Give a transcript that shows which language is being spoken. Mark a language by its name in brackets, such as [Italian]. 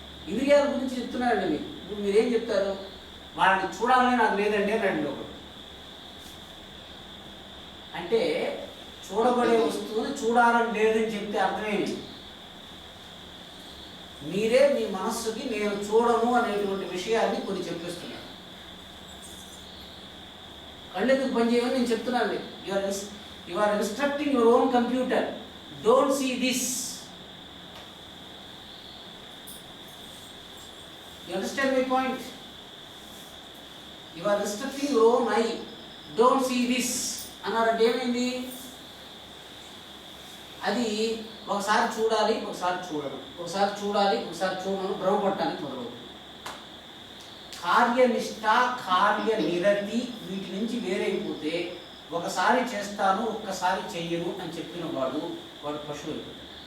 [Telugu] ఇంద్రియాల గురించి చెప్తున్నారండి మీకు. ఇప్పుడు మీరేం చెప్తారు, వాళ్ళని చూడాలని నాకు లేదండి రండి ఒకడు అంటే, చూడబడే వస్తువుని చూడాలని లేదని చెప్తే అర్థమేమి, మీరే మీ మనస్సుకి నేను చూడను అనేటువంటి విషయాన్ని కొన్ని చెప్పిస్తున్నారు. కళ్ళెందుకు పనిచేయమని నేను చెప్తున్నాను. [English] You are instructing your own computer, don't see this. You understand my point? You are instructing your own eye, don't see this [Telugu] అన్నారంటే ఏమైంది, అది ఒకసారి చూడాలి ఒకసారి చూడడం, ఒకసారి చూడాలి ఒకసారి చూడడం, భ్రమపడటానికి మొదలవుతుంది. కార్యనిష్ట కార్యనిరతి వీటి నుంచి వేరైపోతే, ఒకసారి చేస్తాను ఒక్కసారి చెయ్యను అని చెప్పిన వాడు పశువు అయిపోతాడు.